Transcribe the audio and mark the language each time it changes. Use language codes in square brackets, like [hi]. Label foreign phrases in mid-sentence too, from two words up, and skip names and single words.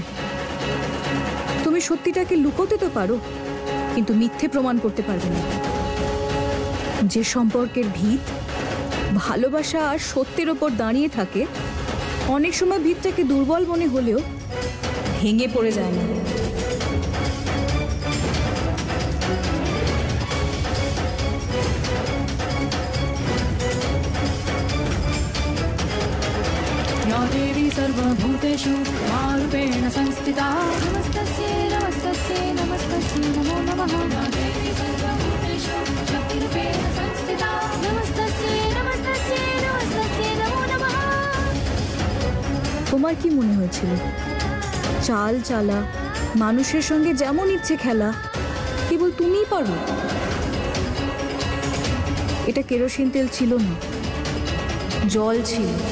[bn] তুমি সত্যিটাকে লুকোতে তো পারো, কিন্তু মিথ্যে প্রমাণ করতে পারবে না। যে সম্পর্কের ভিত ভালোবাসা আর সত্যের ওপর দাঁড়িয়ে থাকে, অনেক সময় ভিতটাকে দুর্বল মনে হলেও ভেঙে পড়ে যায় না। [sa] या देवी सर्वभूतेषु मारूपेण संस्थिता नमस्तस्यै नमस्तस्यै नमस्तस्यै नमो नमः या देवी सर्वभूतेषु शक्तिरूपेण संस्थिता नमस्तस्यै नमस्तस्यै नमस्तस्यै नमो नमः। [bn] তোমার কি মনে হয়েছিল চাল চালা, মানুষের সঙ্গে যেমন ইচ্ছে খেলা কেবল তুমিই পারো? এটা কেরোসিন তেল ছিল না, জল ছিল।